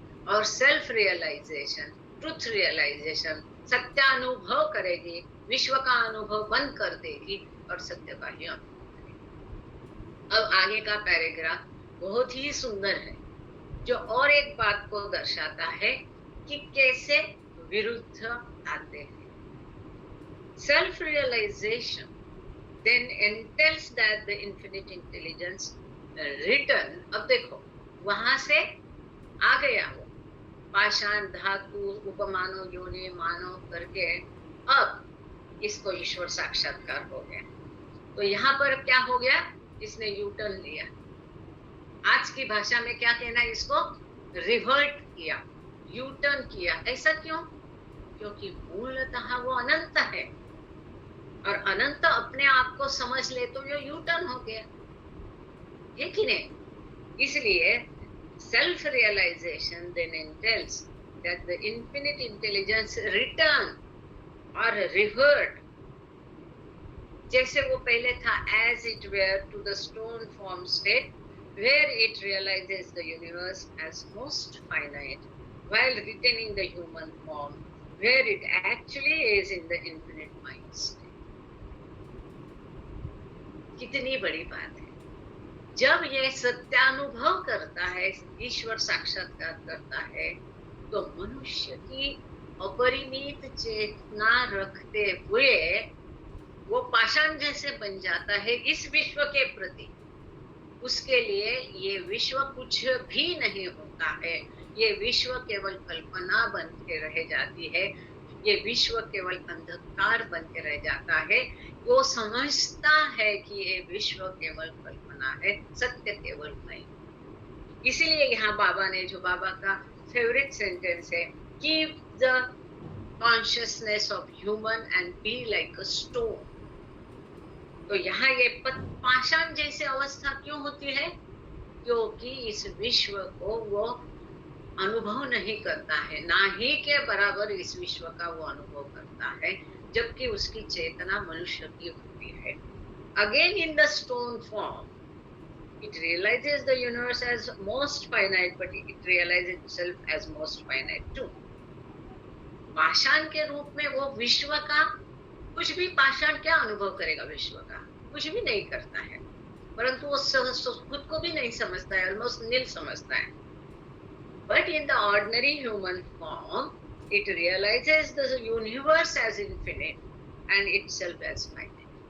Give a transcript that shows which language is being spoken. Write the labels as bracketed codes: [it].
[hi] और self realisation, truth realisation, सत्यानुभव करेगी, विश्व का अनुभव बंद कर देगी और सत्य का ही अनुभव करेगी। अब आगे का पैराग्राफ बहुत ही सुंदर है, जो और एक बात को दर्शाता है कि कैसे विरुद्ध आते हैं। [en] Self realization then entails that the infinite intelligence return। [hi] अब देखो वहां से आ गया वो पाषाण धातु उपमानो योनि मानो करके, अब इसको ईश्वर साक्षात्कार हो गया। तो यहाँ पर क्या हो गया, इसने यूटर्न लिया। आज की भाषा में क्या कहना है, इसको रिवर्ट किया, यूटर्न किया। ऐसा क्यों? क्योंकि मूलतः वो अनंत है और अनंत अपने आप को समझ ले तो ये यूटर्न हो गया, है कि नहीं? [en] इसलिए self realization then entails that the infinite intelligence return or revert, [hi] जैसे वो पहले था, [en] as it were to the stone form state where it realizes the universe as most finite while retaining the human form where it actually is in the infinite mind state। [hi] कितनी बड़ी बात है। जब ये सत्यानुभव करता है, ईश्वर साक्षात्कार करता है, तो मनुष्य की अपरिमित चेतना रखते हुए वो पाषाण जैसे बन जाता है इस विश्व के प्रति। उसके लिए ये विश्व कुछ भी नहीं होता है, ये विश्व केवल कल्पना बन के रह जाती है, ये विश्व केवल अंधकार बन के रह जाता है। वो समझता है कि ये विश्व केवल कल्पना है, सत्य केवल मैं। इसीलिए यहाँ बाबा ने, जो बाबा का फेवरेट सेंटेंस है, [en] Keep the consciousness of human and be like a stone. [hi] तो यहाँ ये पाषाण जैसी अवस्था क्यों होती है? क्योंकि इस विश्व को वो अनुभव नहीं करता है, ना ही के बराबर इस विश्व का वो अनुभव करता है, जबकि उसकी चेतना मनुष्य की होती है। [en] Again in the stone form it realizes the universe as most finite, but it realizes itself as most finite too. [hi] पाषाण के रूप में वो विश्व का कुछ भी, पाषाण क्या अनुभव करेगा विश्व का? कुछ भी नहीं करता है, परंतु वो खुद को भी नहीं समझता है, ऑलमोस्ट नील समझता है। [en] But in the ordinary human form, it realizes the universe as infinite and itself as finite.